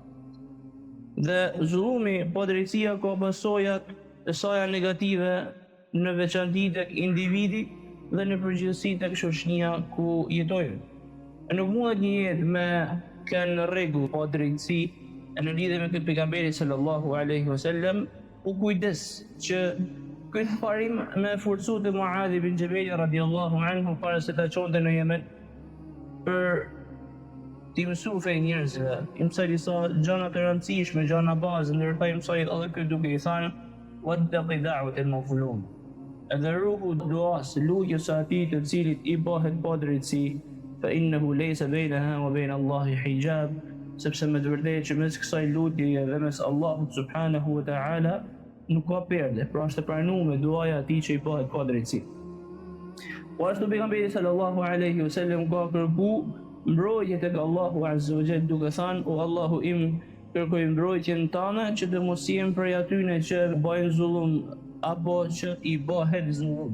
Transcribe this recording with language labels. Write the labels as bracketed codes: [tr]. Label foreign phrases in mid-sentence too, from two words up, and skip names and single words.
[sq] Dhe zullumi, padrejtësia ka pasojat e saj negative në veçanti tek individi dhe në përgjithësi tek shoqënia ku jetojnë. Nuk mundet një jetë me kanë në rregull padrejtësi, e në lidhje me këtë pejgamberi [ar] صلى الله عليه وسلم [sq] u kujdes që këtë parim me forcu të Muadh ibn Jabal [ar] رضي الله عنه [sq] para se ta çonte në Yemen për ti mësu fe njerëzve, I mësoj disa gjëra të rëndësishme, gjëra bazë, ndërsa I mësoj edhe këtë duke I thënë [ar] واتق دعوة المظلوم. [sq] Edhe ruhu duas, lutjes së atij të cilit I bëhet padrejtësi, [ar] فإنه ليس بينها وبين الله حجاب, [sq] sepse me të vërtetë që mes kësaj lutjeje dhe mes Allahut [ar] سبحانه وتعالى [sq] nuk ka perde, pra është e pranuar me duaja atij që I bëhet padrejtësi. Po ashtu pejgamberi [ar] صلى الله عليه وسلم [sq] ka kërku mbrojtje tek Allahu [ar] عز وجل [sq] duke thënë: "O Allahu im, kërkoj mbrojtjen tënde që të mos jem prej atyre që bëjnë zullum apo që I bëhet zullum."